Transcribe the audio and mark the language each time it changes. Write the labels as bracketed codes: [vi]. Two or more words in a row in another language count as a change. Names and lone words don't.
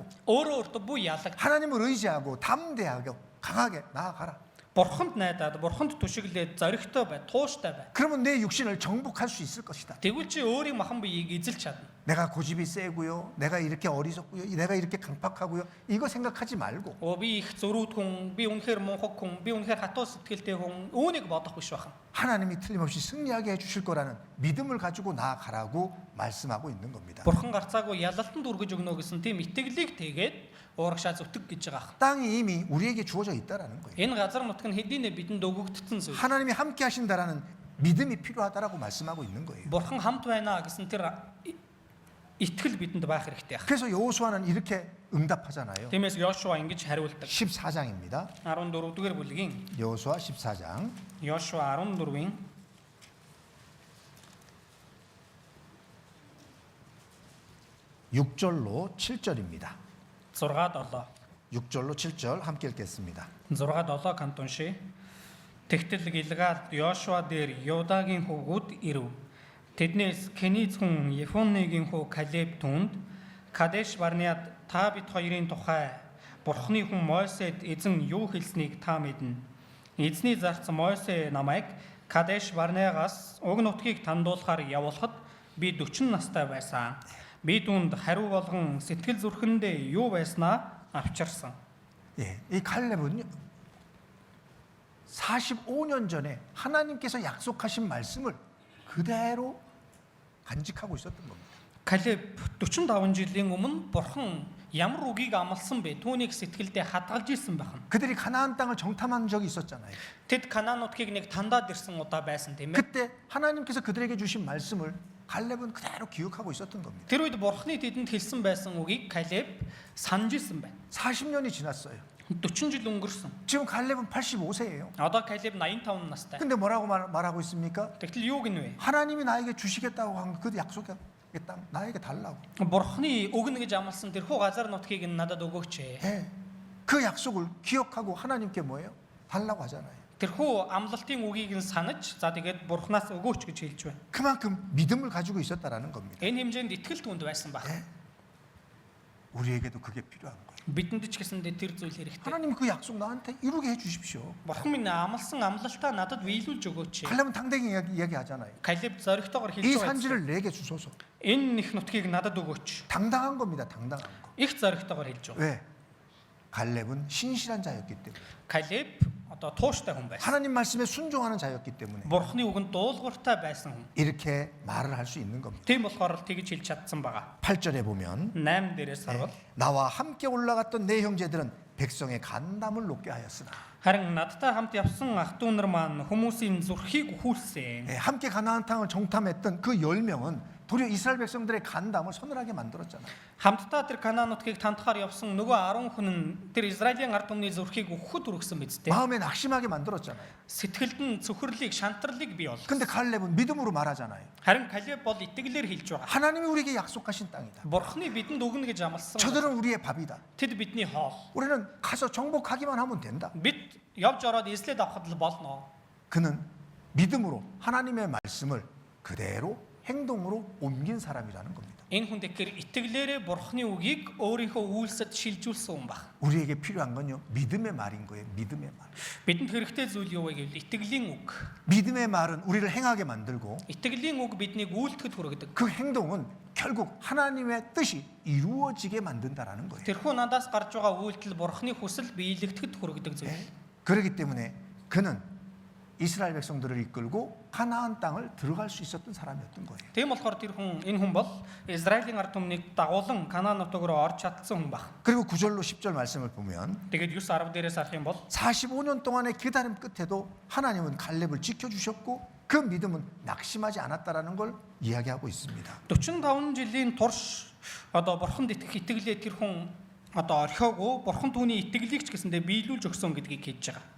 [mn] Өөртөө бүү яалаг. [ko] 하나님을 의지하고 담대하게 강하게 나아가라. [mn] Бурханд найдаад, Бурханд түшиглээд зоригтой бай, тууштай бай. [ko] 그러면 내 육신을 정복할 수 있을 것이다. [mn] Тэгвэл чи өөрийн махан биеийг эзэлж чадна. [ko] 내가 고집이 세고요. 내가 이렇게 어리석고요. 내가 이렇게 강팍하고요. 이거 생각하지 말고 [mn] Би их зөрүүд хүн, би үнэхээр мунхаг хүн, би үнэхээр хатуу сэтгэлтэй хүн, үүнийг бодох биш байна. [ko] 하나님이 틀림없이 승리하게 해주실 거라는 믿음을 가지고 나아가라고 말씀하고 있는 겁니다. [mn] Бурхан гарцаагүй ялалтанд үргэж өгнө гэсэн тийм итгэлийг тэгээд уурагшаа зүтгэх гэж байгаа. [ko] 땅이 이미 우리에게 주어져 있다라는 거예요. [mn] Энэ газар нутг нь хэдийнэ бидэнд өгөгдсөн зүйл. [ko] 하나님이 함께 하신다라는 믿음이 필요하다라고 말씀하고 있는 거예요. [mn] Бурхан хамт байна гэсэн тэр итгэл бидэнд байх хэрэгтэй байна. [ko] 그래서 여호수아는 이렇게 응답하잖아요. [mn] Тиймээс Йошуа ингэж хариулдаг. [ko] 14장입니다. [mn] 14-р бүлгийн [ko] 여호수아 14장 [mn] Йошуа 14-ийн [ko] 6절로 7절입니다. [mn] 6-7. [ko] 6절로 7절 함께 읽겠습니다. [mn] 6-7 хамт уншия. Тэгтэл Гилгал Йошуа дээр Юдагийн хүүгүүд ирэв. Тэднээс Кениз хүн Ефонныгийн хүү Калеб түнд Кадеш Барнеад та бид хоёрын тухай Бурхны хүн Мойсед эзэн юу хэлснийг та мэднэ. Эзний зарц Мойсе намайг Кадеш Барнегаас уг нутгийг тандуулахаар явуулахад би 40 настай байсан. Би түүнд хариу болгон сэтгэл зүрхэндээ юу байснаа авчирсан. [ko] 예, 이 갈렙은요 45년 전에 하나님께서 약속하신 말씀을 그대로 간직하고 있었던 겁니다. [mn] Калеб 45 жилийн өмнө Бурхан ямар үгийг амласан бэ? Түүнийг сэтгэлдээ хадгалж ирсэн байна. [ko] 그들이 가나안 땅을 정탐한 적이 있었잖아요. [mn] Тэд Канаан нутгийг нэг тандаад ирсэн удаа байсан тийм ээ. [ko] 그때 하나님께서 그들에게 주신 말씀을 갈렙은 그대로 기억하고 있었던 겁니다. [mn] Тэр үед Бурханы тэдэнд хэлсэн байсан үгийг Калеб санаж ирсэн байна. [ko] 40년이 지났어요. [mn] 40 жил өнгөрсөн. [ko] 지금 갈렙은 85세예요. [mn] Одоо Калеб 85 настай. [ko] 근데 뭐라고 말하고 있습니까? [mn] Тэгтэл юу гинэ вэ? [ko] 하나님이 나에게 주시겠다고 한 그 약속의 땅 나에게 달라고. [mn] Бурханы өгнө гэж амласан тэрхүү газар нутгийг надад өгөөч. [ko] 예. 그 약속을 기억하고 하나님께 뭐예요? 달라고 하잖아요. [mn] тэрхүү амлалтын үгийг нь санаж за тэгээд Бурханаас өгөөч гэж хэлж байна. [ko] 그만큼 믿음을 가지고 있었다라는 겁니다. [mn] Энэ хэмжээнд итгэл түнд байсан баг. [ko] 예. 우리에게도 그게 필요한 거예요. [mn] Бидэнд ч гэсэндээ тэр зүйл хэрэгтэй. [ko] 하나님 그 약속 나한테 이루게 해 주십시오. [mn] Бурхан минь амласан амлалтаа надад биелүүлж өгөөч. [ko] 갈렙은 당대히 이야기하잖아요. [mn] Калеб зоригтойгоор [ko] 이 [mn] хэлж байгаа. [ko] 산지를 내게 주소서. [mn] Энэ их нутгийг надад өгөөч. [ko] 당당한 겁니다. 당당한 거. [mn] Их зоригтойгоор хэлж байгаа. [ko] 왜? 갈렙은 신실한 자였기 때문에. [mn] Калеб одоо тууштай хүн байсан. [ko] 하나님 말씀에 순종하는 자였기 때문에 [mn] Бурханы үгэнд дуулууртай байсан хүн. [ko] 이렇게 말을 할 수 있는 겁니다. [mn] Тийм болохоор л тэгж хэлж чадсан байгаа. [ko] 8절에 보면 [mn] 8 дээрээс харвал [ko] 나와 함께 올라갔던 내 형제들은 백성의 간담을 높게 하였으나 [mn] харин надтай хамт явсан ах トゥ нар маань хүмүүсийн зүрхийг хүлсэн. [ko] 함께 가나안 땅을 정탐했던 그 10명은 도리어 이스라엘 백성들의 간담을 서늘하게 만들었잖아요. [mn] Хамтдаа тэр Канаан нутгийг тантахаар явсан нөгөө 10 хүн нь тэр Израилийн ард түмний зүрхийг өгөхөд үргэсэн биз дээ. [ko] 마음에 낙심하게 만들었잖아요. [mn] Сэтгэлд нь цөхрлийг, шантарлыг бий бол. [ko] 근데 갈렙은 믿음으로 말하잖아요. [mn] Харин Калеб бол итгэлээр хэлж байгаа. [ko] 하나님이 우리에게 약속하신 땅이다. [mn] Бурхны бидэнд өгнө гэж амласан. [ko] 저들은 우리의 밥이다. [mn] Тэд бидний хоол. [ko] 우리는 가서 정복하기만 하면 된다. [mn] Бид явж ороод эзлээд авахд л болно. [ko] 그는 믿음으로 하나님의 말씀을 그대로 행동으로 옮긴 사람이라는 겁니다. [mn] Энэ хүн тэгэхээр итгэлээрээ Бурхны үгийг өөрийнхөө үйлсэд шилжүүлсэн хүн баг. [ko] 우리에게 필요한 건요 믿음의 말인 거예요. 믿음의 말. [mn] Бидэнд хэрэгтэй зүйл юу вэ гэвэл итгэлийн үг. [ko] 믿음의 말은 우리를 행하게 만들고 [mn] Итгэлийн үг биднийг үйлдэхэд хүргэдэг. [ko] 그 행동은 결국 하나님의 뜻이 이루어지게 만든다라는 거예요. [mn] Тэрхүү надаас гарч байгаа үйлдэл Бурхны хүсэл биелэгдэхэд хүргэдэг зүйл. [ko] 그렇기 때문에 그는 이스라엘 백성들을 이끌고 가나안 땅을 들어갈 수 있었던 사람이었던 거예요. [mn] Тийм болохоор тэр хүн энэ хүн бол Израилийн ард түмнийг дагуулan Канаан нутаг руу орж чадсан хүн баг. [ko] 그리고 9절로 10절 말씀을 보면 [mn] Тэгээд 9-10 дээрээс харах юм бол [ko] 45년 동안의 기다림 끝에도 하나님은 갈렙을 지켜주셨고 그 믿음은 낙심하지 않았다라는 걸 이야기하고 있습니다. [mn] 45 жилийн турш одоо Бурханд итгэх итгэлээ тэр хүн одоо орхиогүй Бурхан түүний итгэлийг ч гэсэндээ биелүүлж өгсөн гэдгийг хэлж байгаа.